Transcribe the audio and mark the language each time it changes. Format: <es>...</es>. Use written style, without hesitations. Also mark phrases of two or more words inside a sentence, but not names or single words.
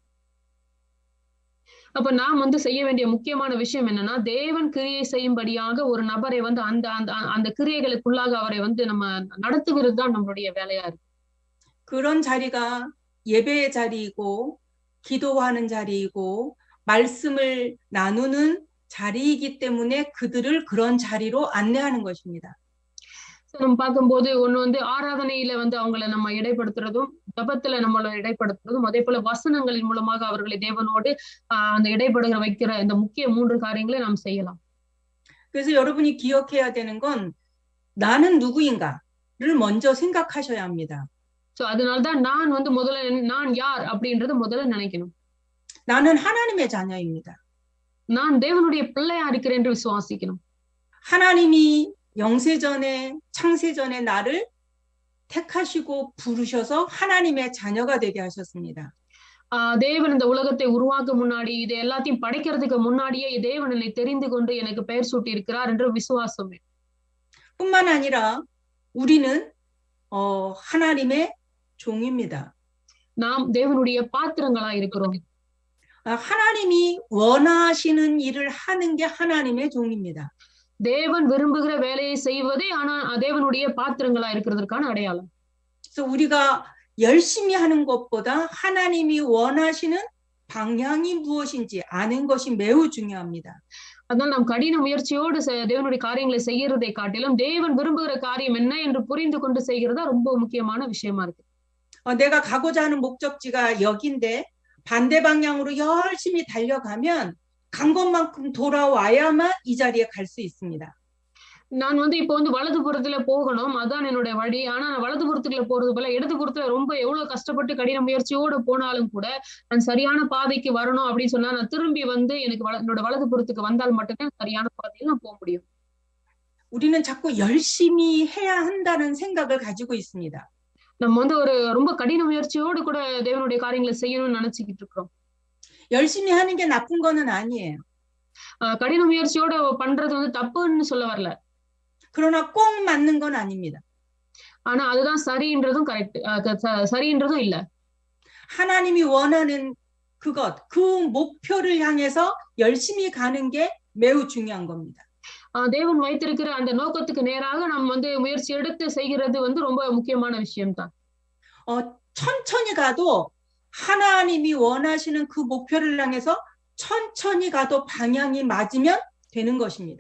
<ta>அப்ப நாம் வந்து செய்ய வேண்டிய முக்கியமான விஷயம் என்னன்னா தேவன் கிரியை செய்யும்படியாக ஒரு நபரை வந்து அந்த கிரியைகளுக்குள்ளாக அவரை வந்து நம்ம நடத்துகிறது தான் நம்மளுடைய வேலையா இருக்கு.</ta> <ko>그런 자리가 예배의 자리이고 기도하는 자리이고 말씀을 나누는 자리이기 때문에 그들을 그런 자리로 안내하는 것입니다.</ko> <ta>நம்ம பார்க்கும்போது ஒண்ணு வந்து ஆராதனையில வந்து அவங்களை நம்ம இடைப்படுத்துறதும் ஜபத்துல நம்மளை இடைப்படுத்துறதும் அதே போல வசனங்களின் மூலமாக அவர்களை தேவனோடு அந்த இடைப்படுகிற வைக்கிற இந்த முக்கிய 3 காரியங்களை நாம் செய்யலாம்.</ta> <ko>그래서 여러분이 기억해야 되는 건 나는 누구인가를 먼저 생각하셔야 합니다.</ko> <ta>சோ அதனால்தான் நான் வந்து முதல்ல நான் யார் அப்படின்றத முதல்ல நினைக்கணும்.</ta> <ko>나는 하나님의 자녀입니다.</ko> <ta>நான் தேவனுடைய பிள்ளையா இருக்கிறேன் என்று விசுவாசிக்கணும்.</ta> <ko>하나님이 영세전에 창세전에 나를 택하시고 부르셔서 하나님의 자녀가 되게 하셨습니다.</ko> <ta>தேவன் இந்த உலகத்தை உருவாக்க முன்னாடி இது எல்லாத்தையும் படைக்கிறதுக்கு முன்னாடியே தேவன் என்னை தெரிந்து கொண்டு எனக்கு பெயர் சூட்டி இருக்கிறார் என்ற விசுவாசமே.</ta> <ko>뿐만 아니라 우리는 하나님의 종입니다.</ko> <ta>நாம் தேவனுடைய பாத்திரங்களா இருக்கிறோம்.</ta> <ko>하나님이 원하시는 일을 하는 게 하나님의 종입니다.</ko> <ta>தேவன் விரும்புகிற வேலையை செய்வதே ஆனா தேவனுடைய பாத்திரங்களா இருக்கிறதுக்கான அடையாளம்.</ta> <ko>그래서 우리가 열심히 하는 것보다 하나님이 원하시는 방향이 무엇인지 아는 것이 매우 중요합니다.</ko> <ta>அதனால நாம் கடின முயற்சியோடு தேவனுடைய காரியங்களை செய்யறதை காட்டிலும் தேவன் விரும்புகிற காரியம் என்ன என்று புரிந்து கொண்டு செய்கிறதா ரொம்ப முக்கியமான விஷயமா இருக்கு.</ta> <ko>내가 가고자 하는 목적지가 여기인데 반대 방향으로 열심히 달려가면 간 것만큼 돌아와야만 이 자리에 갈 수 있습니다.</ko> <ta>நான் வந்து இப்போ வந்து வலதுபுறத்துல போகணும் அதான் என்னோட வழி. ஆனா நான் வலதுபுறத்துக்குள்ள போறது போல இடதுபுறத்துல ரொம்ப எவ்வளவு கஷ்டப்பட்டு கடின முயற்சியோடு போனாலும் கூட நான் சரியான பாதைக்கு வரணும் அப்படின்னு சொன்னா நான் திரும்பி வந்து எனக்கு என்னோட வலதுபுறத்துக்கு வந்தால் மட்டும்தான் சரியான பாதையில் நான் போக முடியும்.</ta> <ko>우리는 자꾸 열심히 해야 한다는 생각을 가지고 있습니다.</ko> <ta>நம்ம வந்து ஒரு ரொம்ப கடின முயற்சியோடு கூட தேவனுடைய காரியங்களை செய்யணும்னு நினைச்சுக்கிட்டு இருக்கிறோம்.</ta> <ko>열심히 하는 게 나쁜 거는 아니에요.</ko> <ta>கடின முயற்சியோட பண்றது வந்து தப்புன்னு சொல்ல வரல.</ta> <ko>그러나 꼭 맞는 건 아닙니다.</ko> <ta>ஆனா அதுதான் சரின்றதும் கரெக்ட் சரின்றதும் இல்ல.</ta> <ko>하나님이 원하는 그 목표를 향해서 열심히 가는 게 매우 중요한 겁니다.</ko> <ta>தேவன் வைத்திருக்கிற அந்த நோக்கத்துக்கு நேராக நாம் வந்து முயற்சி எடுத்து செய்கிறது வந்து ரொம்ப முக்கியமான விஷயம்தான்.</ta> <ko>천천히 가도 하나님이 원하시는 그 목표를 향해서 천천히 가도 방향이 맞으면 되는 것입니다.</ko>